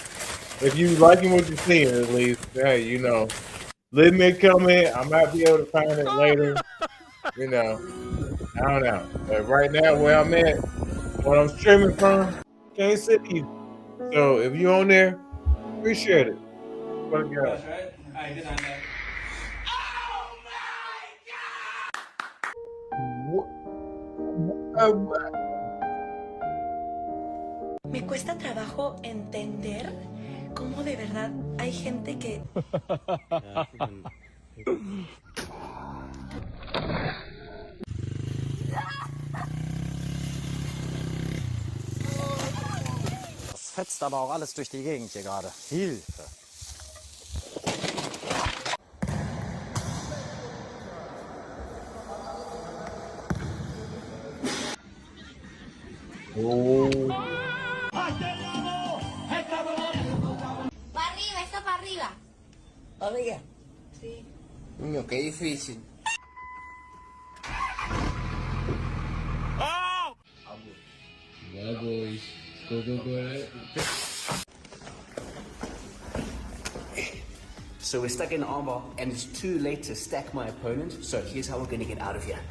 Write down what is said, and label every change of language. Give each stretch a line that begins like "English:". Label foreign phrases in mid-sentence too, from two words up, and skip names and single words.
English: If you liking what you're seeing, at least, hey, you know, leave me a comment. I might be able to find it later. You know, I don't know. But right now, where I'm at, what I'm streaming from, can't see you. So if you on there, appreciate it. What a girl. That's right. I did on that.
Spanish: Me cuesta trabajo entender cómo de verdad hay gente que...
German: Das fetzt aber auch alles durch die Gegend hier gerade. Hilfe! Oh.
Spanish: Para arriba, esto para arriba. Arriba. Sí. Coño, qué difícil.
English: Yeah, boys. Go, go, go. So we're stuck in armbar, and it's too late to stack my opponent. So here's how we're gonna get out of here.